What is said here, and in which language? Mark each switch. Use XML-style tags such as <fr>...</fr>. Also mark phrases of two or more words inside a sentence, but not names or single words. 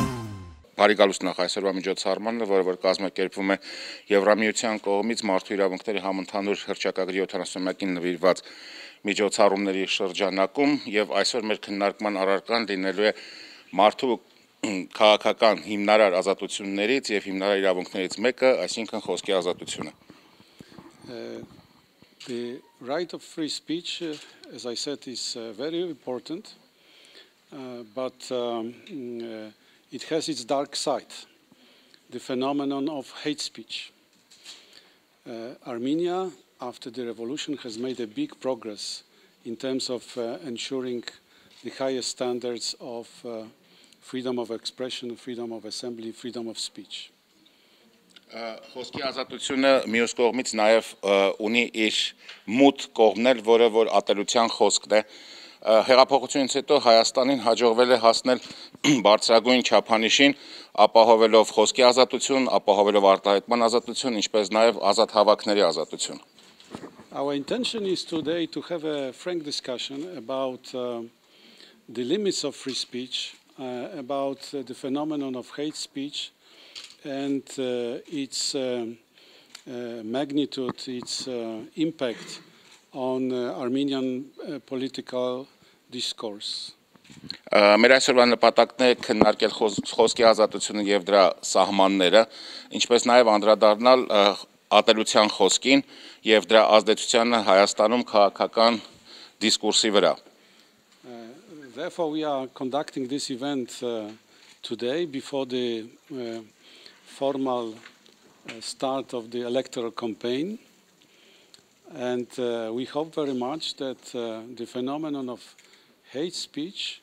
<hy>Բարի գալուստ նախ այսօրվա միջոցառմանը, որը կազմակերպվում է Եվրամիության կողմից մարդու իրավունքների համընդհանուր հռչակագրի 70-ին նվիրված միջոցառումների շրջանակում, եւ այսօր մեր քննարկման առարկան լինելու է մարդու քաղաքական հիմնարար ազատություններից եւ հիմնարար իրավունքներից մեկը, այսինքն խոսքի ազատությունը։</hy> <en>The right of free speech, as I said, is very important, but it has its dark side, the phenomenon of hate speech. Armenia, after the revolution, has made a big progress in terms of ensuring the highest standards of freedom of expression, freedom of assembly, freedom of speech.</en> <hy>Խոսքի ազատությունը մյուս կողմից նաև ունի իր մութ կողմներ, որը որ ատելության խոսքն է։ Հեղափոխությունից հետո Հայաստանին հաջողվել է հասնել բարձրագույն չափանիշին, ապահովելով խոսքի ազատություն, ապահովելով արտահայտման ազատություն, ինչպես նաև ազատ հավաքների ազատություն։</hy> <en>Our intention is today to have a frank discussion about the limits of free speech, about the phenomenon of hate speech, and its magnitude, its impact on Armenian political discourse.</en> <hy>Մեր այսօրվա նպատակն է քննարկել խոսքի ազատությունը եւ դրա սահմանները, ինչպես նաեւ անդրադառնալ ատելության խոսքին եւ դրա ազդեցությանը Հայաստանում քաղաքական դիսկուրսի վրա։</hy> <en>Therefore, we are conducting this event today before the formal start of the electoral campaign, and we hope very much that the phenomenon of hate speech</en>